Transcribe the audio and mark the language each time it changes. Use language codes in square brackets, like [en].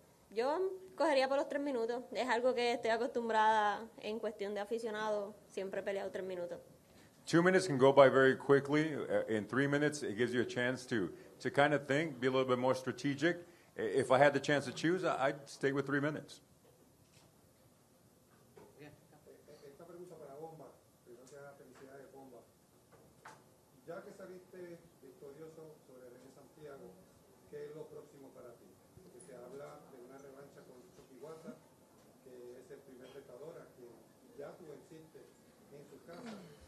[es] Yo cogería por los 3 minutos, es algo que estoy acostumbrada en cuestión de aficionado, siempre he peleado 3 minutos. [en] 2 minutes can go by very quickly. In 3 minutes, it gives you a chance to kind of think, be a little bit more strategic. If I had the chance to choose, I'd stay with 3 minutes. [es] Esta pregunta para Bomba, primero que nada, felicidades, Bomba. Ya que saliste victorioso sobre René Santiago, ¿qué es lo próximo para ti? Porque se habla de una revancha con Chuquihuata, que es el primer retador a quien ya tú venciste en su casa.